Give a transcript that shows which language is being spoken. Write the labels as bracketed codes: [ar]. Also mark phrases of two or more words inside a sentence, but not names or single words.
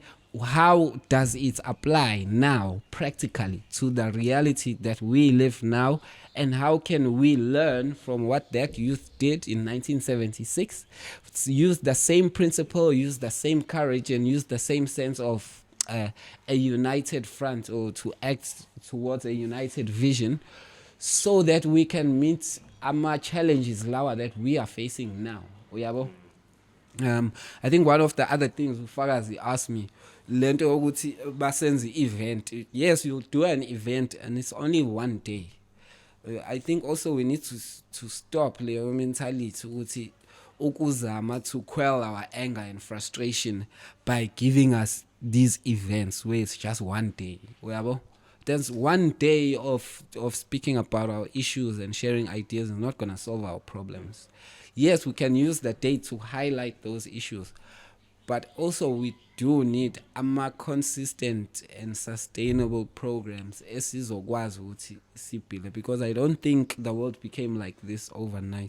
[en] how does it apply now practically to the reality that we live now, and how can we learn from what that youth did in 1976, use the same principle, use the same courage, and use the same sense of a united front, or to act towards a united vision, so that we can meet our challenges that we are facing now. I think one of the other things Ufakazi asked me, [zu] lento ukuthi basenze event. [en] Yes, you'll do an event and it's only one day. I think also we need to stop leyo mentality [zu] ukuthi ukuzama [en] to quell our anger and frustration by giving us these events where it's just one day. There's one day of speaking about our issues and sharing ideas is not going to solve our problems. Yes, we can use the day to highlight those issues, but also we do need more consistent and sustainable programs because I don't think the world became like this overnight.